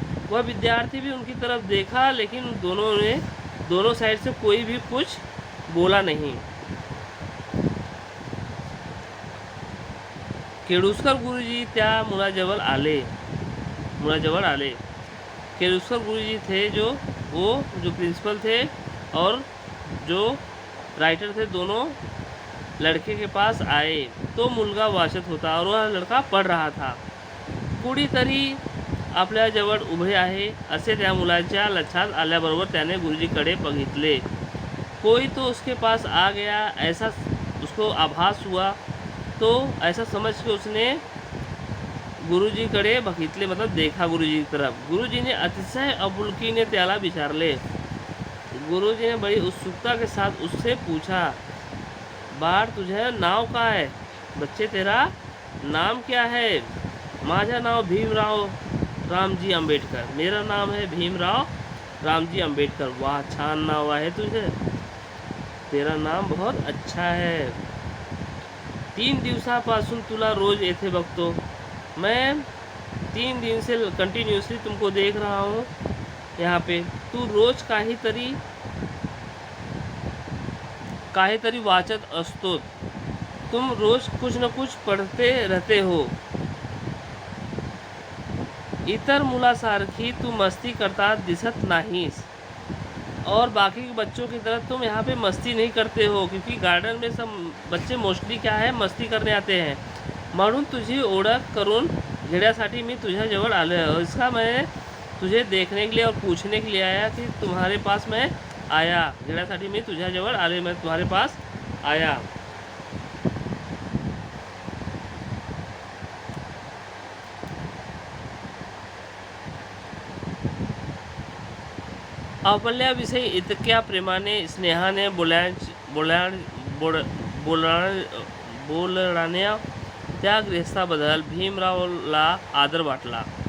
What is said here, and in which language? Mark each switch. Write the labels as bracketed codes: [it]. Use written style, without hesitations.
[hi] वह विद्यार्थी भी उनकी तरफ देखा, लेकिन दोनों साइड से कोई भी कुछ बोला नहीं। [mr] केळुस्कर गुरुजी त्या मुलाजवळ आले। [hi] केळुस्कर गुरुजी थे जो प्रिंसिपल थे और जो राइटर थे, दोनों लड़के के पास आए। [mr] तो मुलगा वाचत होता [hi] और वह लड़का पढ़ रहा था। [mr] कुणीतरी आपल्याजवळ उभे आहे असे त्या मुलाच्या लक्षात आल्याबरोबर त्याने गुरुजीकडे बघितले। [hi] कोई तो उसके पास आ गया, ऐसा उसको आभास हुआ। तो ऐसा समझ के उसने [mr] गुरुजीकडे बघितले, [hi] मतलब देखा गुरुजी की तरफ। [mr] गुरुजीने अतिशय आपुलकीने त्याला विचारले। [hi] गुरुजी ने बड़ी उत्सुकता के साथ उससे पूछा, [mr] बाळ तुझे नाव काय है? [hi] बच्चे तेरा नाम क्या है? [mr] माझा नाव भीमराव रामजी आंबेडकर। [hi] मेरा नाम है भीमराव रामजी आंबेडकर। [mr] वाह, छान नाव आहे तुझे, [hi] तेरा नाम बहुत अच्छा है। [mr] 3 दिवसापासून तुला रोज येथे बघतो। [hi] मैं 3 दिन से कंटिन्यूसली तुमको देख रहा हूँ यहाँ पे। [mr] तू रोज काहीतरी वाचत असतो। [hi] तुम रोज कुछ न कुछ पढ़ते रहते हो. [mr] इतर मुलासारखी तू मस्ती करता दिसत नाहीस. [hi] और बाकी के बच्चों की तरह तुम यहाँ पे मस्ती नहीं करते हो, क्योंकि गार्डन में सब बच्चे मोस्टली क्या है, मस्ती करने आते हैं. [mr] म्हणून तुझी ओळख करून घेण्यासाठी मी तुझ्याजवळ आलो आहे. [hi] इसका मैं तुझे देखने के लिए और पूछने के लिए आया कि तुम्हारे पास मैं आया. [mr] घेण्यासाठी मी तुझ्याजवळ आले, [hi] मैं तुम्हारे पास आया. [mr] आपल्याविषयी इतक्या प्रेमाने स्नेहाने बोलणाऱ्या त्या गृहस्थाबद्दल भीमरावला आदर वाटला.